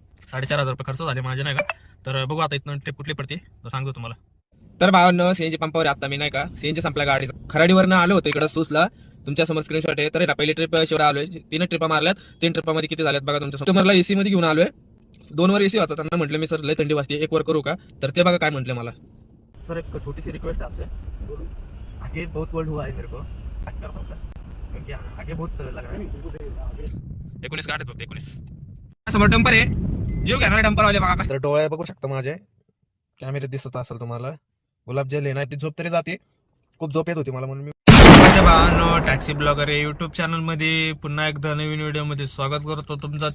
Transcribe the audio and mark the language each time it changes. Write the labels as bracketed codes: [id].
[mr] 4,500 रुपये खर्च झाले माझे, नाही का. तर बघू आता इथनं ट्रिप कुठली पडते तर सांगतो तुम्हाला. तर भावानं सीएनजी पंपावर आता मी, नाही का, सीएनजी संपल्या गाडीचा. खराडीवरनं आलो होतो इकडे सूसला. तुमच्या समोर स्क्रीनशॉट आहे. तर पहिली ट्रिप शेवटा आलोय. 3 ट्रिपा मारल्यात. 3 ट्रिपामध्ये किती झाल्यात बघा तुमच्या. तुम्हाला एसी मध्ये घेऊन आलोय. 2 वर एसी होता. त्यांना म्हटलं मी सर लय थंडी वाजते, 1 वर करू का. तर ते बघा काय म्हटले मला. [hi] सर एक छोटी सी रिक्वेस्ट है आपसे, आगे बहुत कोल्ड हुआ है मेरे को, क्योंकि आगे बहुत लग रहा है. [mr] 19 गाड्यात बघते 19 समोर डंपर आहे. जीव घेणारे डंपर वाले बघा. तर डोळे बघू शकता माझे, कॅमेरे दिसत असेल तुम्हाला. गुलाबजल आहे ना, ती झोप तरी जाते. खूप झोप येत होती मला, म्हणून मी भावांनो टॅक्सी ब्लॉगर आहे युट्यूब चॅनल मध्ये पुन्हा एकदा नवीन व्हिडिओ मध्ये स्वागत करतो तुमचं.